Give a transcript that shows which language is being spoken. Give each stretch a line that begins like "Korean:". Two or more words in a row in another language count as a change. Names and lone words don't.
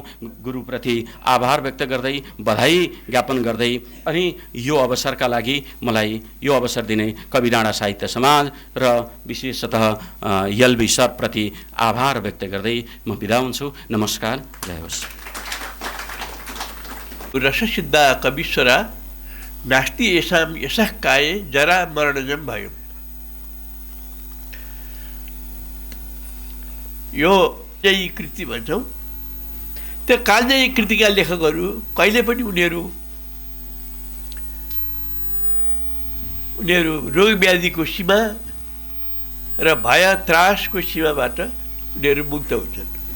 Nepali: गुरुप्रति आभार व्यक्त गर्दै बधाई ज्ञापन गर्दै अनि यो अवसरका लागि मलाई यो अवसर दिने कवि डाँडा साहित्य समाज र विशेषतः एलबी सरप्रति आभार व्यक्त गर्दै म बिदा हुन्छु। नमस्कार, जय होस्।
Sanskrit: रससिद्धा कवीश्वरा नास्ति येषां यशः काये जरा मरणजं भयम्।
Nepali: यो कालजयी कृति भन्छौँ। त्यो कालजयी कृतिका लेखकहरू कहिले पनि उनीहरू रोग व्याधिको सीमा र भय त्रासको सीमाबाट उनीहरू मुक्त हुन्छन्।